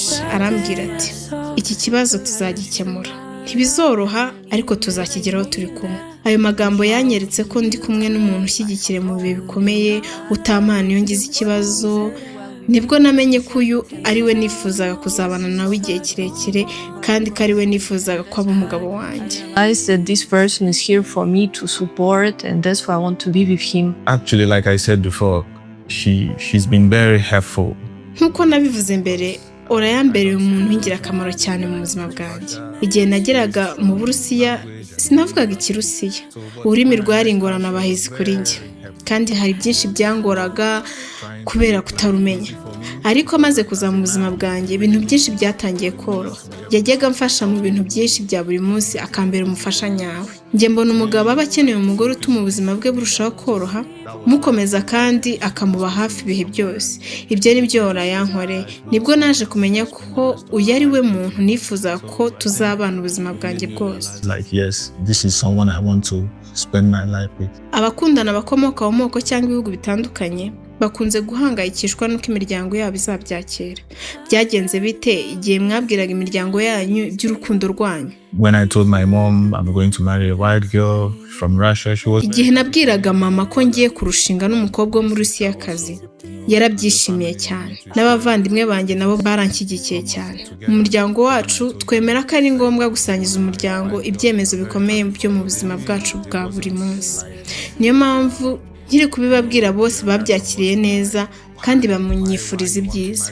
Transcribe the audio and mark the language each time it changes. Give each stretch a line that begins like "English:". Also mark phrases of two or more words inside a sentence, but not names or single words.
Kinyarwanda: Arambwira ati iki kibazo tuzagikemura, ntibizoroha ariko tuzakigeraho turi kumwe. Ayo magambo yanyeretse ko ndi kumwe n'umuntu ushyigikire mu bihe bikomeye, utampana iyo ngize ikibazo. Nibwo namenye ko uyu ari we nifuzaga kuzabana nawe igihe kirekire, kandi ko ari we nifuzaga ko aba umugabo wanjye.
English: I said this person is here for me to support, and that's why I want to be with him. Actually, like I said before, she's been very helpful.
Kinyarwanda: Nk'uko nabivuze mbere, Ora yambereye umuntu w'ingirakamaro cyane mu buzima bwanjye. Igihe nageraga mu Burusiya, sinavugaga Ikirusiya. Ururimi rwari ingorabahizi kuri njye, kandi hari byinshi byangoraga kubera kutarumenya. Ariko amaze kuza mu buzima bwanjye, ibintu byinshi byatangiye koroha. Yajyaga amfasha mu bintu byinshi bya buri munsi, akambera umufasha nyawe. Njye mbona umugabo aba akeneye umugore utuma ubuzima bwe burushaho koroha, mukomeza kandi akamuba hafi ibihe byose. Ibyo ni byo Ora yankoreye. Nibwo naje kumenya ko uyu ari we muntu nifuza ko tuzabana ubuzima bwanjye bwose.
English: Like, yes, this is someone I want to spend my life with.
Kinyarwanda: Abakundana bakomoka mu moko cyangwa ibihugu bitandukanye bakunze guhangayikishwa nuko imiryango yabo izabyakira. Byagenze bite igihe mwabwiraga imiryango yanyu iby'urukundo rwanyu?
English: When I told my mom I'm going to marry a white girl from Russia, she was...
Kinyarwanda: Igihe nabwiraga mama ko ngiye kurushinga n'umukobwa wo muri Rusiyakazi, yarabyishimiye cyane. N'abavandimwe banjye nabo baranshyigikiye cyane. Mu muryango wacu twemera ko ari ngombwa gusangiza umuryango ibyemezo bikomeye byo mu buzima bwacu bwa buri munsi. Niyo mpamvu nkiri kubibabwira bose babyakiriye neza kandi bamunyifuriza ibyiza.